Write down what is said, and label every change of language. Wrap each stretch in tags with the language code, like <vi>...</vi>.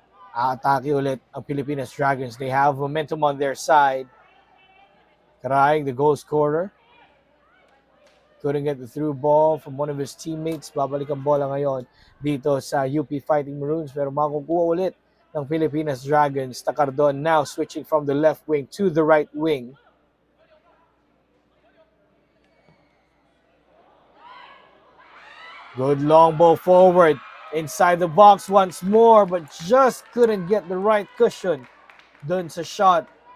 <tl>Atake ulit ang</tl> <en>Pilipinas Dragons. They have momentum on their side. Caraig, the goal scorer. Couldn't get the through ball from one of his teammates.</en> <tl>Babalik ang bola ngayon dito sa UP Fighting Maroons. Pero makukuha ulit ng Pilipinas Dragons.</tl> <en>Takardon now switching from the left wing to the right wing. Good long ball forward. Inside the box once more, but just couldn't get the right cushion</en> <tl>dun sa</tl> <en>shot.</en>